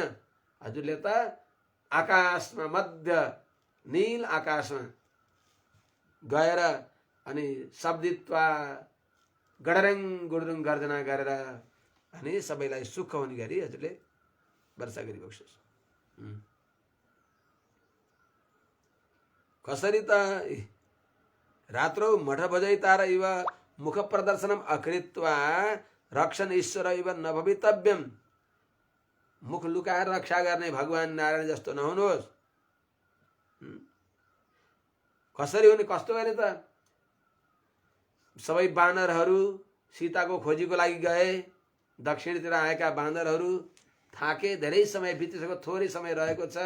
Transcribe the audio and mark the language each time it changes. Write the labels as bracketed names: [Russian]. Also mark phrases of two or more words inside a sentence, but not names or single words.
[Nepali] हजुरले त आकाशमा, मध्य नील आकाशमा गएर अनि शब्दित्वा गडरङ गुडरुङ गर्जना गरेर अनि सबैलाई सुख हुने गरी हजुरले वर्षा गरिबक्सोस्। कसरी त [Sanskrit] रात्रौ मठ भजैतार इव मुख प्रदर्शनम अकृत्वा रक्षण ईश्वर इव न भवितव्यम। [Nepali] मुख लुकाएर रक्षा गर्ने भगवान नारायण जस्तो नहुनुहोस्। कसरी हुने, कस्तो गरे त सबै बानरहरू सीताको खोजीको लागि गए। दक्षिणतिर आएका बाँदरहरू थाके, धेरै समय बितिसक्यो, थोरै समय रहेको छ।